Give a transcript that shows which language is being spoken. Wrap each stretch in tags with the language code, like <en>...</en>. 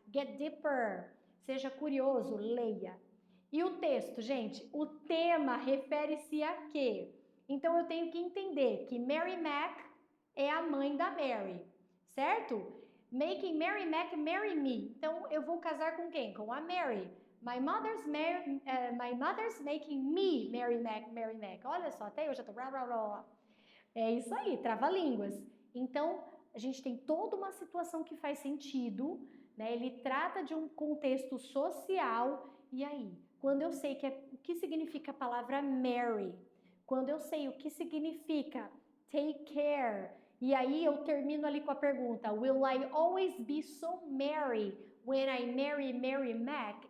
<en>Get deeper.</en> <pt>Seja curioso, leia. E o texto, gente? O tema refere-se a quê? Então, eu tenho que entender que Mary Mac é a mãe da Mary, certo?</pt> <en>Making Mary Mac marry me.</en> <pt>Então, eu vou casar com quem? Com a Mary.</pt> <en>My mother's making me Mary Mac.</en> <pt>Olha só, até eu já tô... É isso aí, trava-línguas. Então, a gente tem toda uma situação que faz sentido, né? Ele trata de um contexto social. E aí, quando eu sei o que significa a palavra Mary, quando eu sei o que significa take care, e aí eu termino ali com a pergunta,</pt> <en>will I always be so merry when I marry Mary Mac?</en>